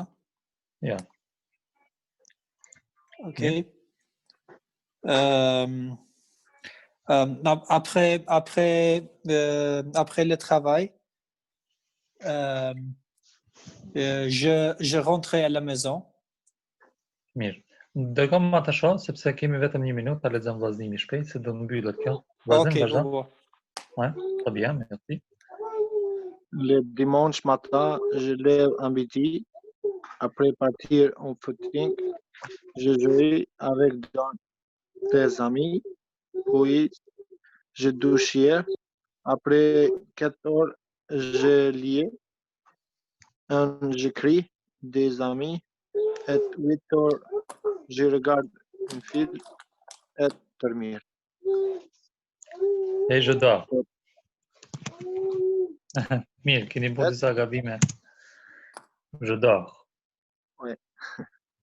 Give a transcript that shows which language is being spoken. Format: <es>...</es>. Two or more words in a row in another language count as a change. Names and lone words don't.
<fr>Yeah. Ok. Après le travail, je rentrais à la maison.</fr> <sq>Mirë. Dërgom ma të shoh, sepse kemi vetëm 1 minutë, ta lexojmë vllaznimin shpejt, se do mbyllet kjo. Ok, vazhdo.</sq> <fr>Ouais, très bien, merci. Le dimanche matin, je lève à midi. Après partir en footing, je joue avec des amis. Puis, je douche. Après 4 heures, je lis. J'écris des amis. À 8 heures, je regarde un film et dormir. Et je dors.</fr> <sq>Mirë, keni bërë disa gabime.</sq> <fr>Je dors. Ouais.</fr>